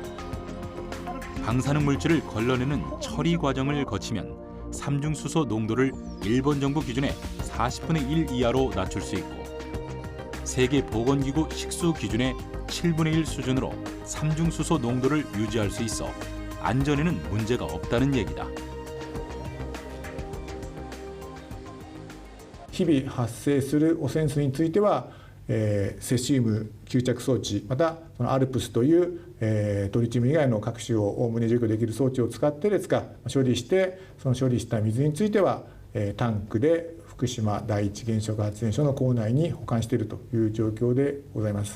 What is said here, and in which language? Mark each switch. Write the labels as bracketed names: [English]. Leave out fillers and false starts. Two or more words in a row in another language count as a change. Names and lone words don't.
[Korean] 방사능 물질을 걸러내는 처리 과정을 거치면 삼중수소 농도를 일본 정부 기준의 40분의 1 이하로 낮출 수 있고 세계보건기구 식수 기준의 7분의 1 수준으로 삼중수소 농도를 유지할 수 있어 안전에는 문제가 없다는 얘기다. [Japanese] 日々発生する汚染水については、セシウム吸着装置またそのALPSという、トリチウム以外の各種をおおむね除去できる装置を使ってですが処理してその処理した水については、タンクで福島第一原子力発電所の構内に保管しているという状況でございます。